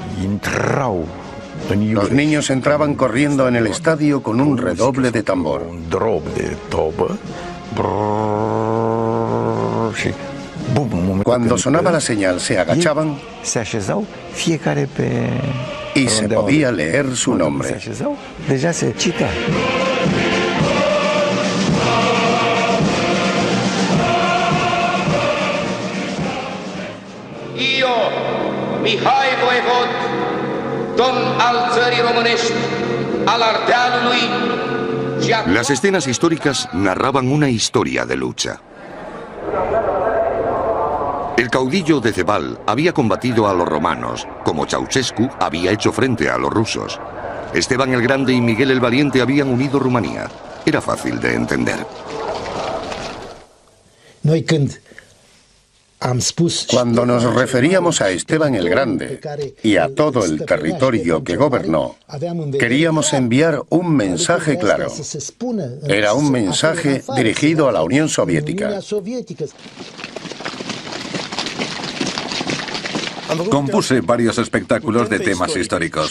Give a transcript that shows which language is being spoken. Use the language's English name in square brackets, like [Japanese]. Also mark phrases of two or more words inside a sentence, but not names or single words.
[Spanish] Los niños entraban corriendo en el estadio con un redoble de tambor. Cuando sonaba la señal se agachaban y se podía leer su nombre. [Romanian] Mihai Voievod, domn al țării românești, al Ardealului. [Spanish] Las escenas históricas narraban una historia de lucha. El caudillo de Cebal había combatido a los romanos, como Ceausescu había hecho frente a los rusos. Esteban el Grande y Miguel el Valiente habían unido Rumanía. Era fácil de entender. [Romanian] Noi când [Spanish] Cuando nos referíamos a Esteban el Grande y a todo el territorio que gobernó, queríamos enviar un mensaje claro. Era un mensaje dirigido a la Unión Soviética. Compuse varios espectáculos de temas históricos.